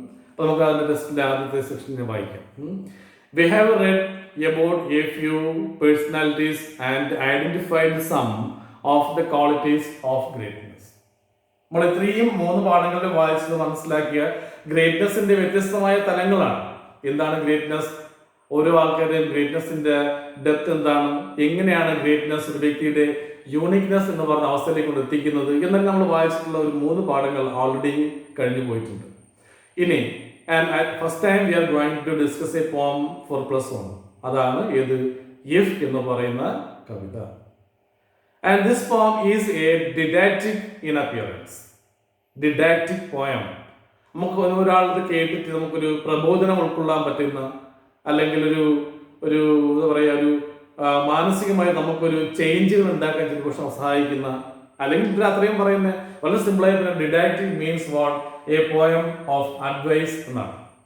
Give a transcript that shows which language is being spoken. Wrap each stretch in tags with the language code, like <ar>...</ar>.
<ml>അപ്പോൾ നമുക്ക് അതിൻ്റെ ടെസ്റ്റിൻ്റെ ആദ്യത്തെ സെക്ഷനിൽ വായിക്കാം.</ml> <en>We have read about a few personalities and identified some of the qualities of greatness.</en> <ml>നമ്മൾ ഇത്രയും 3 പാഠങ്ങളിൽ വായിച്ചത് മനസ്സിലാക്കിയ ഗ്രേറ്റ്നെസിന്റെ വ്യത്യസ്തമായ തലങ്ങളാണ്. എന്താണ് ഗ്രേറ്റ്നെസ്? ഓരോ ആൾക്കാരുടെയും ഗ്രേറ്റ്നെസിന്റെ ഡെപ്ത് എന്താണ്, എങ്ങനെയാണ് ഗ്രേറ്റ്നെസ് ഒരു വ്യക്തിയുടെ യൂണിക്നെസ് എന്ന് പറഞ്ഞ അവസ്ഥയിലേക്ക് കൊണ്ട് എത്തിക്കുന്നത് എന്നൊക്കെ നമ്മൾ വായിച്ചിട്ടുള്ള ഒരു 3 പാഠങ്ങൾ ഓൾറെഡി കഴിഞ്ഞു പോയിട്ടുണ്ട്. ഇനി</ml> <en>First time we are going to discuss a poem for +1.</en> <ml>അതാണ് ഏത്, ഇഫ് എന്ന് പറയുന്ന കവിത.</ml> <en>And this poem is a didactic in appearance. Didactic poem.</en> <ml>നമുക്ക് ഒരാളത് കേട്ടിട്ട് നമുക്കൊരു പ്രബോധനം ഉൾക്കൊള്ളാൻ പറ്റുന്ന, അല്ലെങ്കിൽ ഒരു എന്താ പറയുക, ഒരു മാനസികമായി നമുക്കൊരു ചേഞ്ചുകൾ ഉണ്ടാക്കാൻ ചിലപ്പോൾ സഹായിക്കുന്ന, അല്ലെങ്കിൽ ഇതിൽ അത്രയും പറയുന്ന വളരെ സിമ്പിളായി പറയുന്നത്</ml> <en>didactic means what, a poem of advice</en> <ml>എന്നാണ്.</ml>